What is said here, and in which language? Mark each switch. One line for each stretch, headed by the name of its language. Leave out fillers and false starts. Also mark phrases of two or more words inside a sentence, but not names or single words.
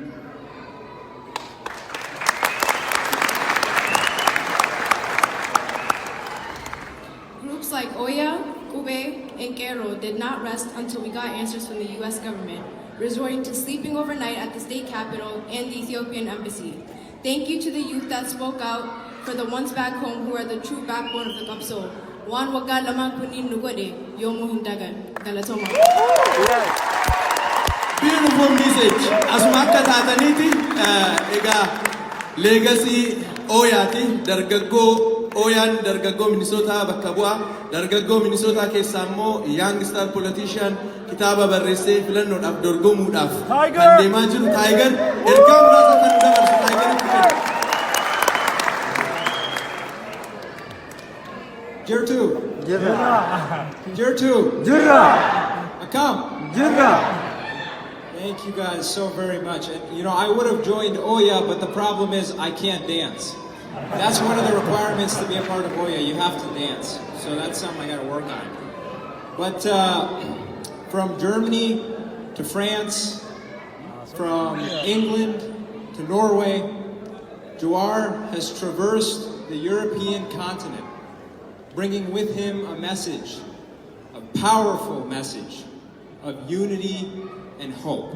English: Groups like Oya, Kube, and Gero did not rest until we got answers from the US government, resorting to sleeping overnight at the state capitol and the Ethiopian embassy. Thank you to the youth that spoke out for the ones back home who are the true backbone of the Kapso. Wan wagga lamang kunin nugode, yomo hindagan.
Oromo: Galatoma.
English: Beautiful message.
Oromo: Asuma akka taataniti ega legacy Oyaati dargaggoo Oyaan dargaggoo Minisootaa bakka bu'a. Dargaggoo Minisootaa keessaa immoo
English: young star politician
Oromo: kitaaba barreessee filannoodhaaf dorgomuudhaaf kan deemaa jiru Taayigar ergaa muraasa kan dabarsu Taayigaritti kenna. Jirtu. Jirra. Akam. Jirra.
English: Thank you guys so very much. And, you know, I would have joined Oya, but the problem is I can't dance. That's one of the requirements to be a part of Oya. You have to dance. So that's something I got to work on. But from Germany to France, from England to Norway, Jawaar has traversed the European continent, bringing with him a message, a powerful message of unity and hope.